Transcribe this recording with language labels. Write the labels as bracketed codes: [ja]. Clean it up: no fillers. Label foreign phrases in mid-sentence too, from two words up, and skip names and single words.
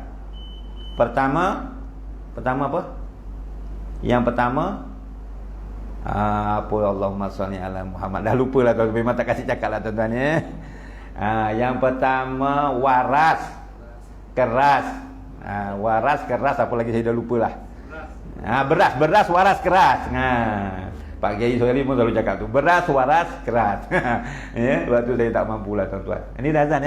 [ms] Pertama apa? Yang pertama, apa [ar] اللهم صل على محمد. [ms] Dah lupa lah, kalau memang tak kasih cakap lah tuan-tuan ya. Yang pertama, waras, keras. Waras, keras, apa lagi saya dah lupa lah. Beras, waras, keras. Pak Kiai Sohari pun selalu cakap tu, beras, waras, keras. Ya, waktu saya tak mampu lah tuan-tuan. Ini dah azan ya.